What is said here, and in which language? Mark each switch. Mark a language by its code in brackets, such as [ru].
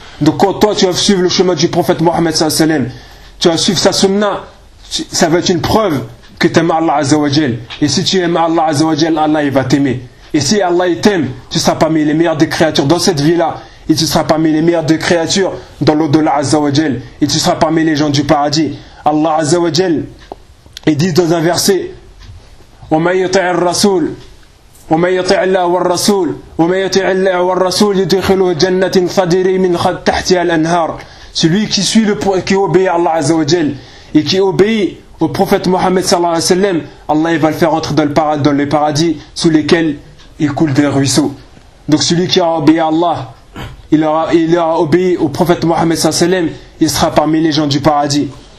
[fr] Donc quand toi tu vas suivre le chemin du prophète Mohammed sallallahu alayhi wa sallam, tu vas suivre sa sunna, ça va être une preuve que tu aimes Allah azza wa jal. Et si tu aimes Allah azza wa jal, Allah il va t'aimer. Et si Allah il t'aime, tu seras parmi les meilleures des créatures dans cette vie là et tu seras parmi les meilleures des créatures dans l'au-delà azza wa jal, et tu seras parmi les gens du paradis. [ar] Allah azza wa jal il dit dans un verset: وَمَنْ يُطِعِ الرَّسُولِ ومن يطع الله والرسول ومن يطع الله والرسول يدخله جنة تجري من تحتها الأنهار. [fr] Celui qui suit qui obéit à Allah Azza wa Jal et qui obéit au prophète Mohammed sallallahu alayhi wa sallam, Allah il va le faire entrer dans les paradis sous lesquels il coule des ruisseaux. Donc celui qui aura obéi à Allah, il aura obéi au prophète Mohammed sallallahu alayhi wa sallam, il sera parmi les gens du paradis.